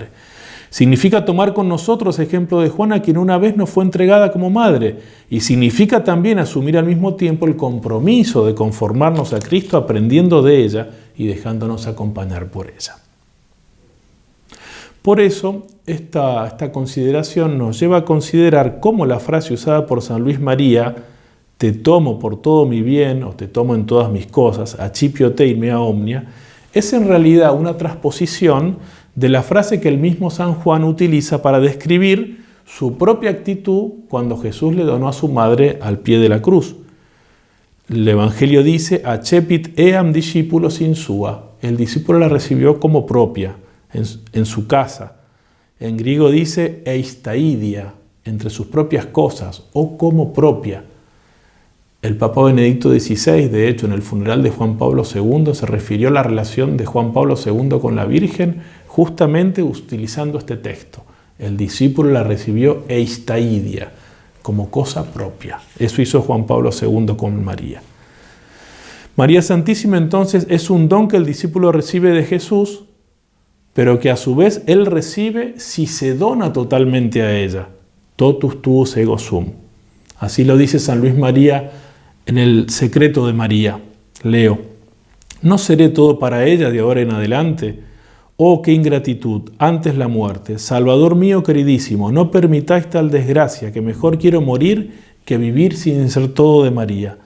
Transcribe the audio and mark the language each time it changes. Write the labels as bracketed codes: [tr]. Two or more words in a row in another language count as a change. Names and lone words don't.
[es] Significa tomar con nosotros ejemplo de Juana, quien una vez nos fue entregada como madre, y significa también asumir al mismo tiempo el compromiso de conformarnos a Cristo aprendiendo de ella y dejándonos acompañar por ella. Por eso, esta consideración nos lleva a considerar cómo la frase usada por San Luis María, te tomo por todo mi bien o te tomo en todas mis cosas, [la] accipio te in mea omnia, [es] es en realidad una transposición de la frase que el mismo San Juan utiliza para describir su propia actitud cuando Jesús le donó a su madre al pie de la cruz. El Evangelio dice, [la] accepit eam discípulos in sua, [es] el discípulo la recibió como propia, en su casa. En griego dice eistaidia, entre sus propias cosas, o como propia. El Papa Benedicto XVI, de hecho, en el funeral de Juan Pablo II, se refirió a la relación de Juan Pablo II con la Virgen, justamente utilizando este texto. El discípulo la recibió eistaidia, como cosa propia. Eso hizo Juan Pablo II con María. María Santísima, entonces, es un don que el discípulo recibe de Jesús, pero que a su vez Él recibe si se dona totalmente a ella. [la] Totus tuus ego sum. [es] Así lo dice San Luis María en el Secreto de María. Leo: ¿no seré todo para ella de ahora en adelante? Oh, qué ingratitud, antes la muerte. Salvador mío queridísimo, no permitáis tal desgracia, que mejor quiero morir que vivir sin ser todo de María.